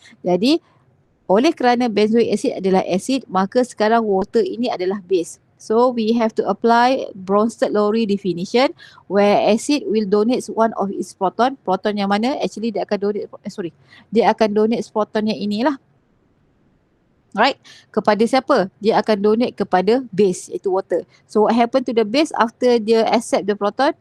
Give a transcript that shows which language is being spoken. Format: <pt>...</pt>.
<ms>Jadi oleh kerana benzoic acid adalah acid, maka sekarang water ini adalah base.</ms> <en>So we have to apply Bronsted-Lowry definition where acid will donate one of its proton.</en> <ms>Proton yang mana? Actually dia akan donate, dia akan donate proton yang inilah. Right? Kepada siapa? Dia akan donate kepada base, iaitu water.</ms> <en>So what happen to the base after dia accept the proton?</en>